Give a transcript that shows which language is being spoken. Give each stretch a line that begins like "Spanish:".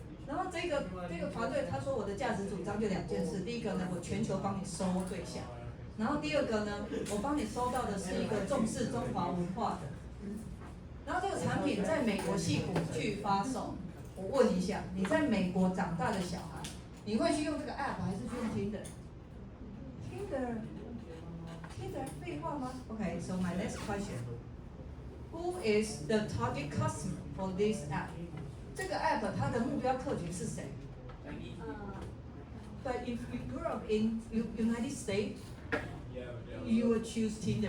Chinese: 然后这个团队他说我的价值主张就两件事，第一个呢，我全球帮你收对象，然后第二个呢，我帮你收到的是一个重视中华文化的。然后这个产品在美国矽谷去发售，我问一下，你在美国长大的小孩，你会去用这个 app 还是去用 Tinder？Tinder， 废话吗 ？
English: Okay, so my next question. Who is the target customer for this app?
Chinese: 这个 app 它的目标客群是谁？
English: But if you grew up in United States, you would choose Tinder.